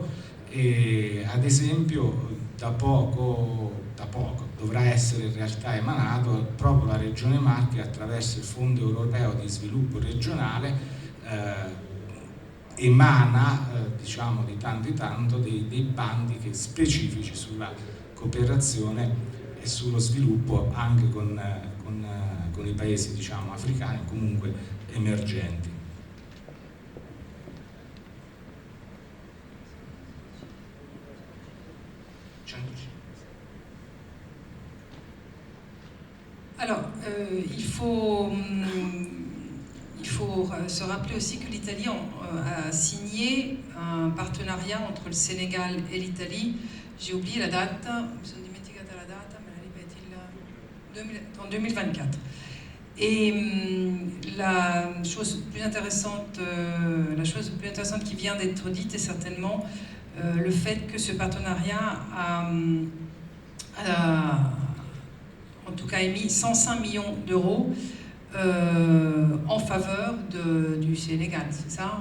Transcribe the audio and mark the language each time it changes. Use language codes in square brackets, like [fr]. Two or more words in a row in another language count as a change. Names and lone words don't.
[it] E ad esempio da poco dovrà essere in realtà emanato proprio la Regione Marche attraverso il Fondo Europeo di Sviluppo Regionale emana diciamo di tanto in tanto dei bandi specifici sulla cooperazione e sullo sviluppo anche con i paesi diciamo africani comunque emergenti. [fr] Alors, il faut se rappeler aussi que l'Italie a signé un partenariat entre le Sénégal et l'Italie. J'ai oublié la date, [it] mi sono dimenticata la data, me la ripeti en 2024. [fr] Et la chose plus intéressante qui vient d'être dite est certainement le fait que ce partenariat a en tout cas émis 105 millions d'euros en faveur du Sénégal, c'est ça?